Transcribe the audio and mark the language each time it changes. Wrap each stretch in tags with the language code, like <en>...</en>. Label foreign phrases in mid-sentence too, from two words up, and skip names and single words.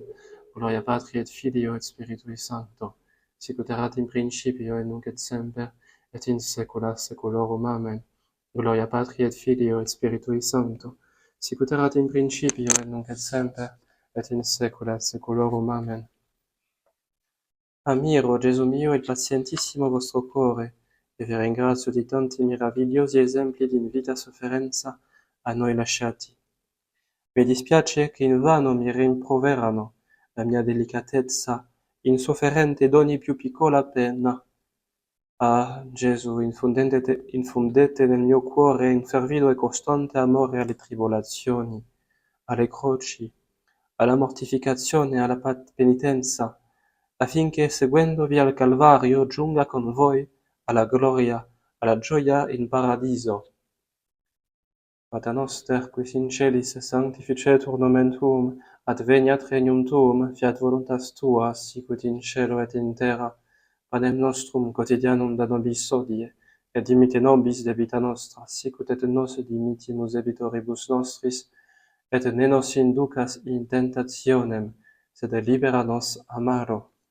<la>Gloria Patri et Filio et Spiritui Sancto, sic ut erat in principio et nunc et semper, et in saecula saeculorum. Amen. Gloria Patri et Filio et Spiritui Sancto, sic ut erat in principio et nunc et semper, et in saecula saeculorum. Amen.</la> <it>Ammiro, Gesù mio, il pazientissimo vostro cuore, e vi ringrazio di tanti meravigliosi esempi di vita sofferenza a noi lasciati. Mi dispiace che invano mi rimproverano la mia delicatezza, insofferente d'ogni più piccola pena. Ah, Gesù, infondete nel mio cuore un fervido e costante amore alle tribolazioni, alle croci, alla mortificazione e alla penitenza, affinché seguendovi al Calvario giunga con voi alla gloria, alla gioia in paradiso.</it> <la>Pater noster, quis in celis sanctificetur nomen tuum, adveniat regnum tuum, fiat voluntas tua, sicut in cielo et in terra. Panem nostrum quotidianum da nobis hodie, et dimite nobis debita nostra, sicut et nos dimittimus debitoribus nostris, et ne nos inducas in tentationem, sed libera nos a malo.</la>